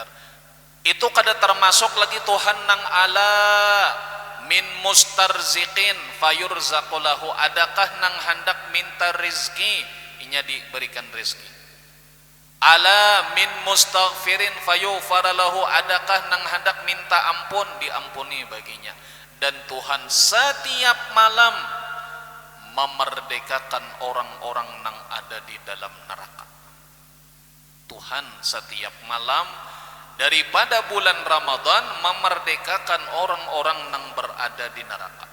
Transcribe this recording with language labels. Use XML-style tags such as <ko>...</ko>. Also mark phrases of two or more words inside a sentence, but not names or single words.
<bjn>Itu kada termasuk lagi Tuhan nang</bjn> <ar>ألا من مسترزق فيرزق,</ar> <bjn>adakah nang hendak minta rezeki inya diberikan rezeki.</bjn> <ar>ألا من مستغفر فيغفر له,</ar> <bjn>adakah nang hendak minta ampun diampuni baginya. Dan Tuhan setiap malam memerdekakan orang-orang nang ada di dalam neraka.</bjn> <id>Tuhan setiap malam daripada bulan Ramadan memerdekakan orang-orang yang berada di neraka.</id>